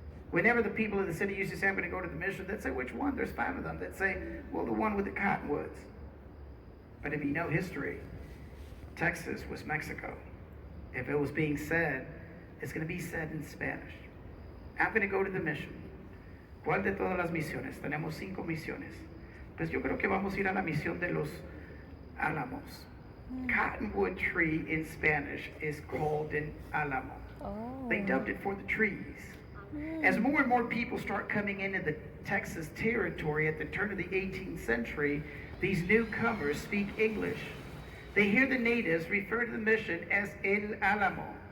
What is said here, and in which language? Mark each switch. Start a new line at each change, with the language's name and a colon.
English: Whenever the people of the city used to say, I'm going to go to the mission, they'd say, which one? There's 5 of them. They'd say, well, the one with the cottonwoods. But if you know history, Texas was Mexico. If it was being said, it's going to be said in Spanish. I'm going to go to the mission.
Spanish: ¿Cuál de todas las misiones? Tenemos 5 misiones. Pues yo creo que vamos a ir a la misión de los Alamos.
English: Cottonwood tree in Spanish is called an Alamo. Oh. They dubbed it for the trees. As more and more people start coming into the Texas territory at the turn of the 18th century, these newcomers speak English. They hear the natives refer to the mission as El Alamo.